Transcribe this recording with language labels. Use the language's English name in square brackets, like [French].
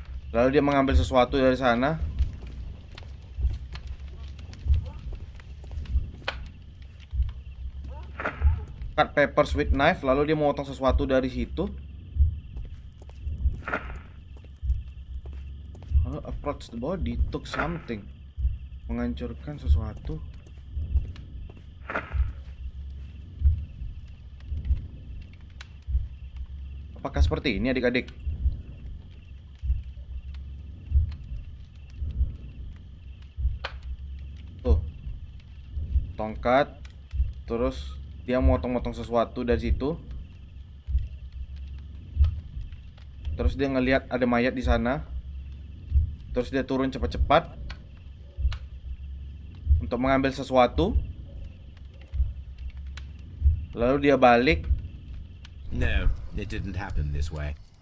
[Indonesian] Lalu dia mengambil sesuatu dari sana. [English] Cut papers with knife. [Indonesian] Lalu dia memotong sesuatu dari situ. [English] Lalu approach the body, took something. [Indonesian] Menghancurkan sesuatu. Apakah seperti ini adik-adik? Tuh. Tongkat. Terus dia motong-motong sesuatu dari situ. Terus dia ngelihat ada mayat di sana. Terus dia turun cepat-cepat untuk mengambil sesuatu. Lalu dia balik. [English] No, it didn't happen this way.